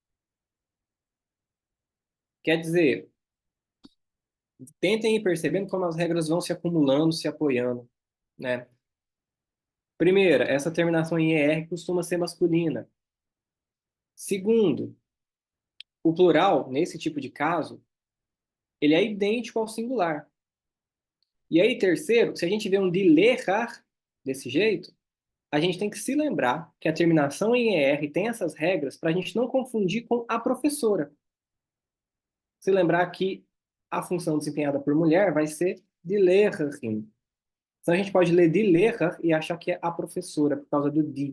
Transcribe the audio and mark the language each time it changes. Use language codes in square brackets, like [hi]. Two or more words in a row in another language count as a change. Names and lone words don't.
[pt] Quer dizer, tentem ir percebendo como as regras vão se acumulando, se apoiando, né? Primeira, essa terminação em ER costuma ser masculina. Segundo, o plural, nesse tipo de caso, ele é idêntico ao singular. E aí, terceiro, se a gente vê um [de] die Lehrer [pt] desse jeito, a gente tem que se lembrar que a terminação em ER tem essas regras para a gente não confundir com a professora. Se lembrar que a função desempenhada por mulher vai ser [de] die Lehrerin. [pt] Então a gente pode ler [de] die Lehrer [pt] e achar que é a professora, por causa do die.